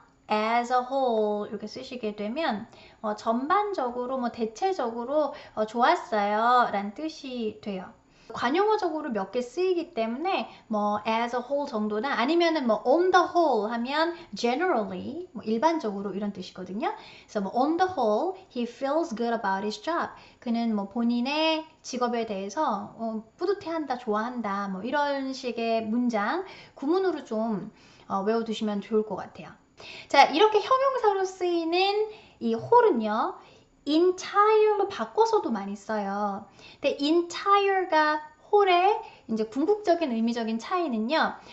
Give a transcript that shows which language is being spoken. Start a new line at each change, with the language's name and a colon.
English: as a whole
Korean: 이렇게 쓰시게 되면 전반적으로 뭐 대체적으로 좋았어요 라는 뜻이 돼요. 관용어적으로 몇 개 쓰이기 때문에 뭐
English: as a whole
Korean: 정도나 아니면은 뭐
English: on the whole
Korean: 하면 generally 뭐 일반적으로 이런 뜻이거든요. 그래서 뭐
English: on the whole he feels good about his job.
Korean: 그는 뭐 본인의 직업에 대해서 뿌듯해한다, 좋아한다 뭐 이런 식의 문장 구문으로 좀 외워두시면 좋을 것 같아요. 자, 이렇게 형용사로 쓰이는 이 whole은요. entire로 바꿔서도 많이 써요. 근데 entire가 whole의 이제 궁극적인 의미적인 차이는요.